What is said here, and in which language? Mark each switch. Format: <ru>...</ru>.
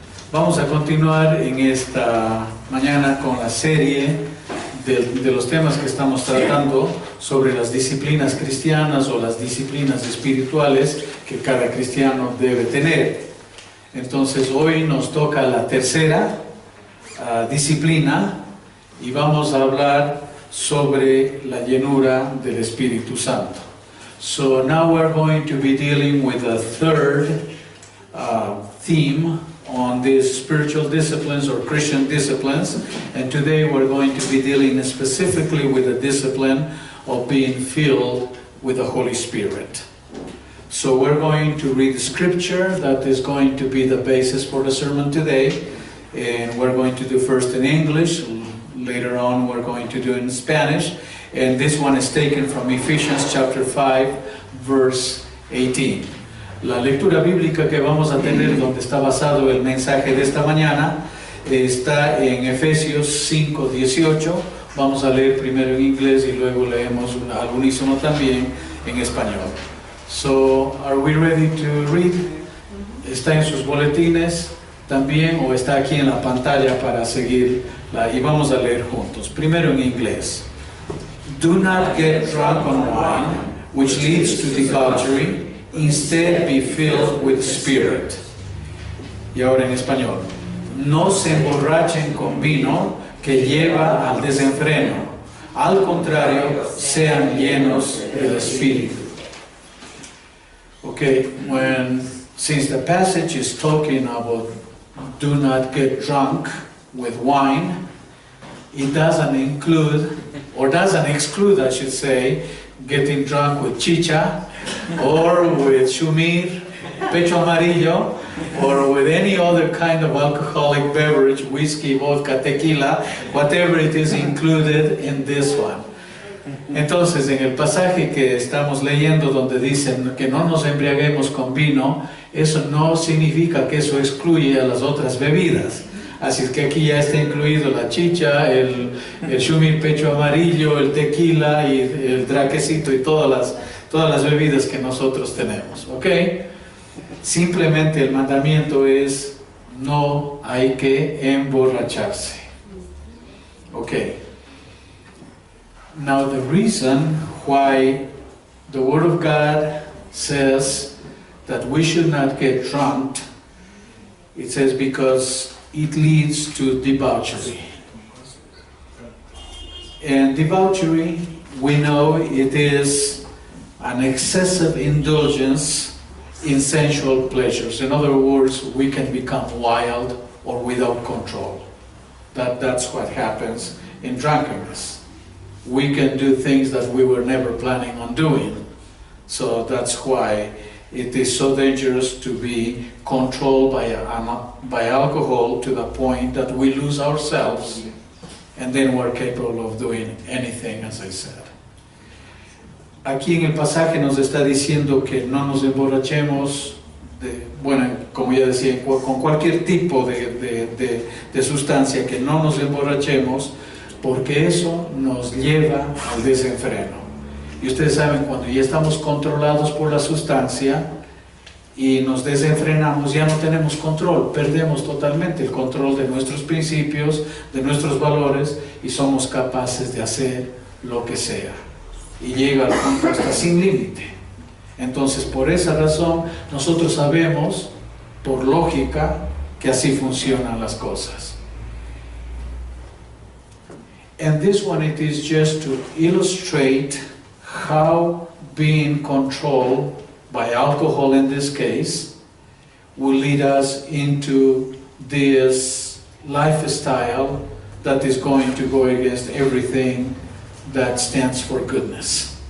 <es>Vamos a continuar en esta mañana con la serie de los temas que estamos tratando sobre las disciplinas cristianas o las disciplinas espirituales que cada cristiano debe tener. Entonces hoy nos toca la tercera disciplina y vamos a hablar sobre la llenura del Espíritu Santo.</es> <en>So now we're going to be dealing with the third theme on these spiritual disciplines or Christian disciplines, and today we're going to be dealing specifically with the discipline of being filled with the Holy Spirit. So we're going to read the scripture that is going to be the basis for the sermon today, and we're going to do first in English, later on we're going to do in Spanish, and this one is taken from Ephesians chapter 5 verse 18.</en> <es>La lectura bíblica que vamos a tener, donde está basado el mensaje de esta mañana, está en Efesios 5:18. Vamos a leer primero en inglés y luego leemos al unísono también en español.</es> <en>So, are we ready to read?</en> <es>Está en sus boletines también o está aquí en la pantalla para seguirla y vamos a leer juntos. Primero en inglés.</es> <en>Do not get drunk on wine, which leads to debauchery. Instead, be filled with the Spirit.</en> <es>Y ahora en español. No se emborrachen con vino que lleva al desenfreno. Al contrario, sean llenos del Espíritu.</es> <en>Okay, since the passage is talking about do not get drunk with wine, it doesn't include, or doesn't exclude, I should say, getting drunk with chicha, or with shumir, pecho amarillo, or with any other kind of alcoholic beverage, whiskey, vodka, tequila, whatever it is included in this one.</en> <es>Entonces, en el pasaje que estamos leyendo donde dicen que no nos embriaguemos con vino, eso no significa que eso excluye a las otras bebidas. Así es que aquí ya está incluido la chicha, el shumir pecho amarillo, el tequila y el draquecito y todas las bebidas que nosotros tenemos, ¿ok? Simplemente el mandamiento es no hay que emborracharse, ¿ok?</es> <en>Now the reason why the Word of God says that we should not get drunk, it says because it leads to debauchery. And debauchery, we know it is an excessive indulgence in sensual pleasures. In other words, we can become wild or without control. That's what happens in drunkenness. We can do things that we were never planning on doing. So that's why it is so dangerous to be controlled by alcohol to the point that we lose ourselves and then we're capable of doing anything, as I said.</en> <es>Aquí en el pasaje nos está diciendo que no nos emborrachemos, como ya decía, con cualquier tipo de sustancia, que no nos emborrachemos, porque eso nos lleva al desenfreno. Y ustedes saben, cuando ya estamos controlados por la sustancia y nos desenfrenamos, ya no tenemos control, perdemos totalmente el control de nuestros principios, de nuestros valores, y somos capaces de hacer lo que sea. Y llega al punto hasta sin límite. Entonces, por esa razón, nosotros sabemos, por lógica, que así funcionan las cosas.</es> <en>And this one, it is just to illustrate how being controlled by alcohol in this case will lead us into this lifestyle that is going to go against everything that stands for goodness.</en>